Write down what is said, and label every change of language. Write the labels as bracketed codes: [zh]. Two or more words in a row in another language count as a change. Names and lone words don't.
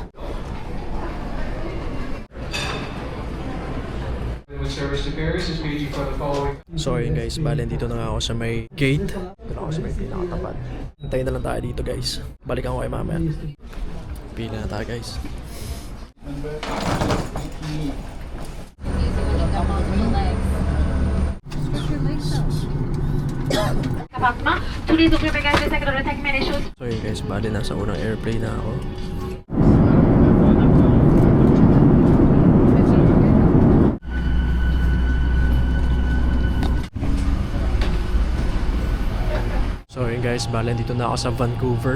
[tl] So ayun guys, bale dito na nga ako sa may gate. Dito na ako sa may pinakatapat. Hintayin na lang tayo dito guys. Balikan ko kay mamaya. Pila na tayo guys. [fr] Tous les autres bagages de sac dans le sac mais les choses. [tl] So yun guys, bale nasa unang airplane na ako. So yun guys, bale dito na ako sa Vancouver.